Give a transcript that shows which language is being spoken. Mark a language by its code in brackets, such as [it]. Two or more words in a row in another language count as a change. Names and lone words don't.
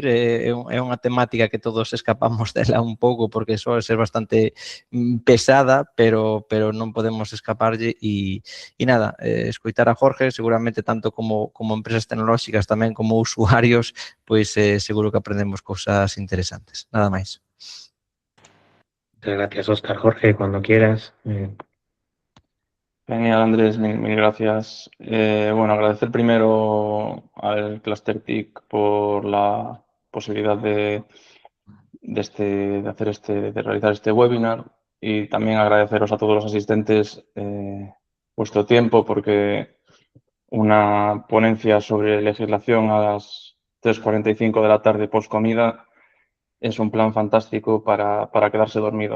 [gl] É unha temática que todos escapamos dela un pouco porque soe ser bastante pesada, pero non podemos escaparlle e nada, escoitar a Jorge, seguramente tanto como empresas tecnolóxicas tamén como usuarios, pois seguro que aprendemos cousas interesantes. Nada máis. [es] Muchas gracias, Óscar. Jorge, cuando quieras. Genial, Andrés, mil gracias. Bueno, agradecer primero al Cluster TIC por la posibilidad de realizar este webinar y también agradeceros a todos los asistentes vuestro tiempo, porque una ponencia sobre legislación a las 3:45 de la tarde post comida es un plan fantástico para quedarse dormido.